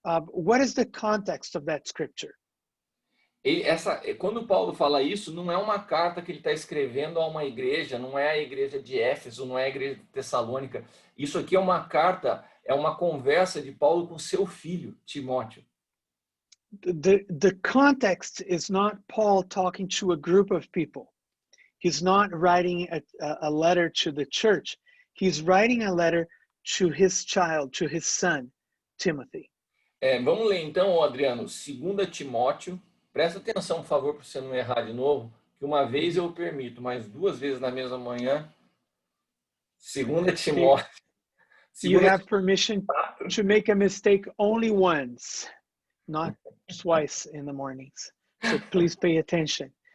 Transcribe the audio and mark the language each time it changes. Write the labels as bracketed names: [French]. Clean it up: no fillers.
[English] What is the context of that scripture? [Portuguese] Quando Paulo fala isso, não é uma carta que ele está escrevendo a uma igreja, não é a igreja de Éfeso, não é a igreja de Tessalônica. Isso aqui é uma carta, é uma conversa de Paulo com seu filho, Timóteo. [English] The context is not Paul talking to a group of people. He's not writing a letter to the church. He's writing a letter to his child, to his son, Timothy. [Portuguese] Vamos ler então, Adriano, 2 Timóteo. Presta atenção, por favor, para você não errar de novo, que uma vez eu permito, mas 2 vezes na mesma manhã. 2 Timóteo. [English] You have permission to make a mistake only once, not twice in the mornings. So please pay attention.